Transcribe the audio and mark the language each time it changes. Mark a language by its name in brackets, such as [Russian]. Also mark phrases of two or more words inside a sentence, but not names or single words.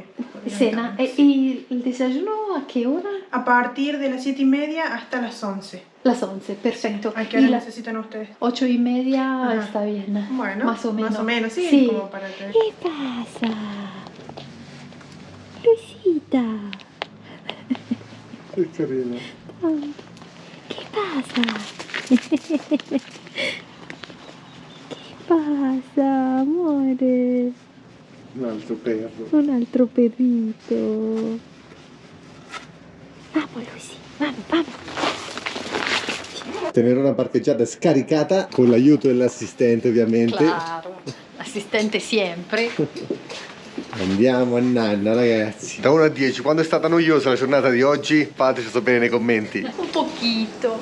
[Spanish] Cena. ¿Y el desayuno a qué hora? A partir de las 7:30 hasta las 11. Las 11, perfecto. ¿A qué hora necesitan ustedes? 8:30. Ajá. Está bien. Bueno, más o menos. sí, como para que... ¿Qué pasa? Lucita. [Italian] Che carina. [Spanish] ¿Qué pasa? ¿Qué pasa, amore? [Italian] Un altro perro. Un altro [Spanish] perrito. Vamos, Lucy. Vamos. [Italian] Tenerona parcheggiata scaricata con l'aiuto dell'assistente ovviamente. Claro, assistente sempre. Andiamo a nanna ragazzi. Da 1 a 10, quando è stata noiosa la giornata di oggi? Fateci sapere nei commenti. Un pochino.